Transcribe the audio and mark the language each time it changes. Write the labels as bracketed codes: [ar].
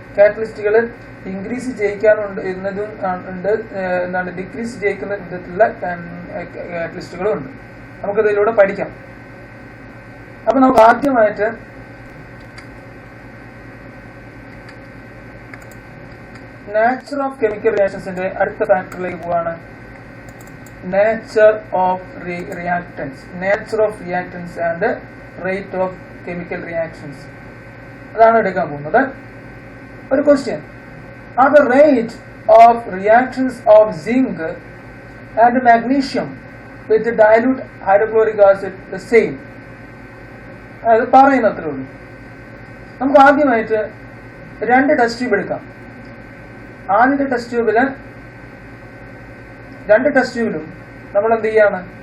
[ml] കാറ്റലിസ്റ്റുകൾ increase ചെയ്യിക്കാനുണ്ട് എന്നതും ഉണ്ട്, എന്താണ് ഡിക്രീസ് ചെയ്യിക്കുന്ന വിധത്തിലുള്ള കാറ്റലിസ്റ്റുകളും ഉണ്ട്. നമുക്കതിലൂടെ പഠിക്കാം. അപ്പൊ നമുക്ക് ആദ്യമായിട്ട് നാച്ചർ ഓഫ് കെമിക്കൽ റിയാക്ഷൻസിന്റെ അടുത്ത ഫാക്ടറിലേക്ക് പോവാണ്. [en] nature of reactants and rate of chemical reactions. [ml] അതാണ് എടുക്കാൻ പോകുന്നത്. ഒരു [en] Question, are the rate of reactions of zinc and magnesium with dilute hydrochloric acid the same? [ml] അത് പറയുന്നത്രേ ഉള്ളൂ. നമുക്ക് ആദ്യമായിട്ട് രണ്ട് ടെസ്റ്റ് ട്യൂബ് എടുക്കാം. ആദ്യത്തെ ടെസ്റ്റ് ട്യൂബില് രണ്ട് ടെസ്റ്റ് ട്യൂബിലും നമ്മൾ എന്ത് ചെയ്യാണ്?